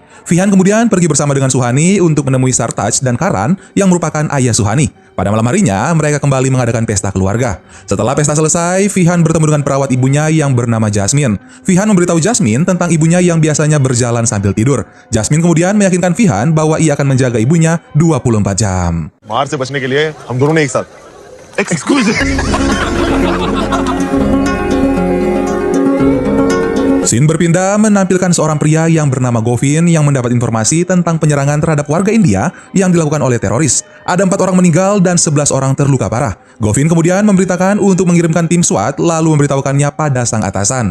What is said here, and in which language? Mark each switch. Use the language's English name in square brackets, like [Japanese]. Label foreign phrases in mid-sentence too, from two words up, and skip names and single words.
[Indonesian] Vihan kemudian pergi bersama dengan Suhani untuk menemui Sartaj dan Karan yang merupakan ayah Suhani. Pada malam harinya, mereka kembali mengadakan pesta keluarga. Setelah pesta selesai, Vihan bertemu dengan perawat ibunya yang bernama Jasmine. Vihan memberitahu Jasmine tentang ibunya yang biasanya berjalan sambil tidur. Jasmine kemudian meyakinkan Vihan bahwa ia akan menjaga ibunya 24 jam. [Hindi] मार से बचने के लिए हम दोनों ने एक साथ [Indonesian] Scene berpindah menampilkan seorang pria yang bernama Govin yang mendapat informasi tentang penyerangan terhadap warga India yang dilakukan oleh teroris. Ada 4 orang meninggal dan 11 orang terluka parah. Govin kemudian memberitakan untuk mengirimkan tim SWAT lalu memberitahukannya pada sang atasan.